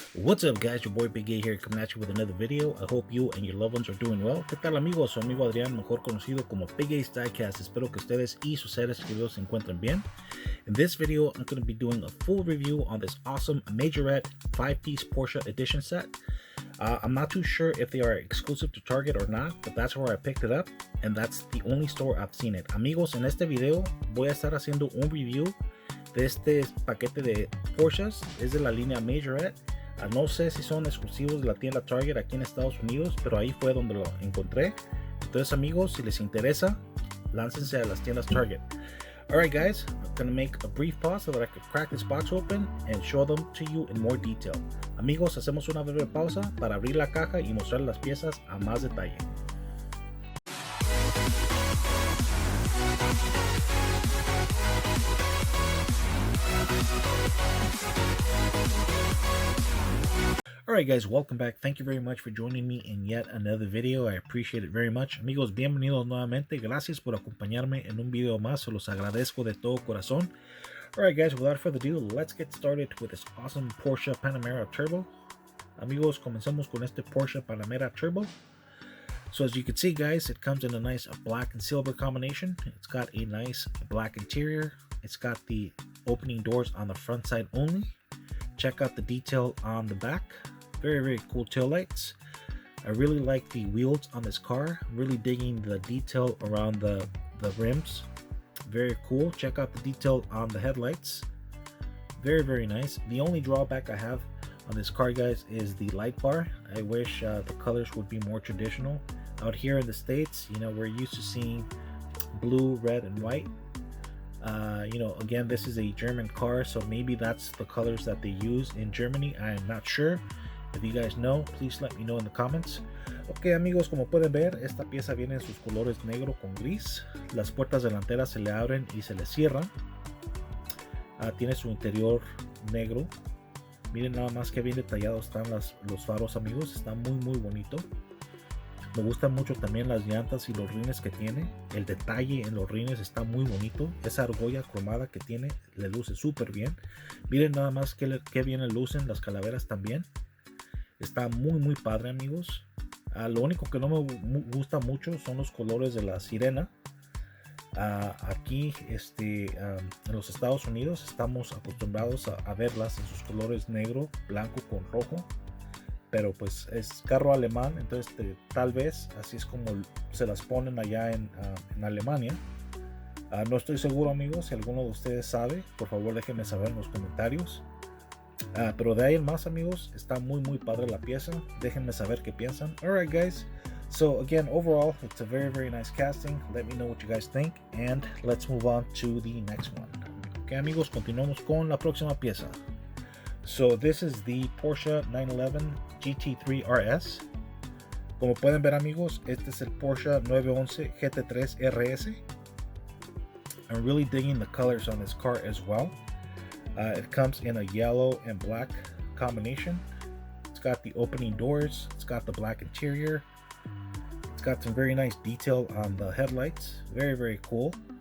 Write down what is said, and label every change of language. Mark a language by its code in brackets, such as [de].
[en] What's up, guys? Your boy Big A here, coming at you with another video. I hope you and your loved ones are doing well. [es] ¿Qué tal, amigos? Su amigo Adrián, mejor conocido como Big A's Diecast. Espero que ustedes y sus seres queridos se encuentren bien. [en] In this video, I'm going to be doing a full review on this awesome Majorette 5-piece Porsche edition set. I'm not too sure if they are exclusive to Target or not, but that's where I picked it up, and that's the only store I've seen it. [es] Amigos, en este video voy a estar haciendo un review de este paquete de Porsches. Es de la línea Majorette. No sé si son exclusivos de la tienda Target aquí en Estados Unidos, pero ahí fue donde lo encontré. Entonces, amigos, si les interesa, láncense a las tiendas Target. [en] Alright, guys, I'm gonna make a brief pause so that I can crack this box open and show them to you in more detail. [es] Amigos, hacemos una breve pausa para abrir la caja y mostrar las piezas a más detalle. [en] Alright, guys, welcome back. Thank you very much for joining me in yet another video. I appreciate it very much. [es] Amigos, bienvenidos nuevamente. Gracias por acompañarme en un video más. Se los agradezco de todo corazón. [en] Alright, guys, without further ado, let's get started with this awesome Porsche Panamera Turbo. [es] Amigos, comencemos con este Porsche Panamera Turbo. [en] So as you can see, guys, it comes in a nice black and silver combination. It's got a nice black interior. It's got the opening doors on the front side only. Check out the detail on the back. Very cool tail lights. I really like the wheels on this car. I'm really digging the detail around the rims. Very cool. Check out the detail on the headlights. Very nice. The only drawback I have on this car, guys, is the light bar. I wish the colors would be more traditional. Out here in the States, you know, we're used to seeing blue, red, and white. You know, again, this is a German car, so maybe that's the colors that they use in Germany. I'm not sure. If you guys know, please let me know in the comments. [es] Ok, amigos, como pueden ver, esta pieza viene en sus colores negro con gris. Las puertas delanteras se le abren y se le cierran. Tiene su interior negro. Miren nada más que bien detallados están los faros, amigos. Está muy bonito. Me gustan mucho también las llantas y los rines que tiene. El detalle en los rines está muy bonito. Esa argolla cromada que tiene le luce súper bien. Miren nada más que bien le lucen las calaveras también. Está muy padre, amigos. Lo único que no me gusta mucho son los colores de la sirena. Aquí en los Estados Unidos estamos acostumbrados a verlas en sus colores negro, blanco con rojo. Pero pues es carro alemán, entonces tal vez así es como se las ponen allá en Alemania. No estoy seguro, amigos. Si alguno de ustedes sabe, por favor déjenme saber en los comentarios. Pero de ahí en más, amigos, está muy padre la pieza. Déjenme saber qué piensan. [en] Alright, guys, so again, overall it's a very nice casting. Let me know what you guys think, and let's move on to the next one. [es] Ok, amigos, continuamos con la próxima pieza. [en] So this is the Porsche 911 Gt3 Rs. [es] Como pueden ver, amigos, este es el Porsche 911 Gt3 Rs. [en] I'm really digging the colors on this car as well. It comes in a yellow and black combination. It's got the opening doors. It's got the black interior. It's got some very nice detail on the headlights. Very cool.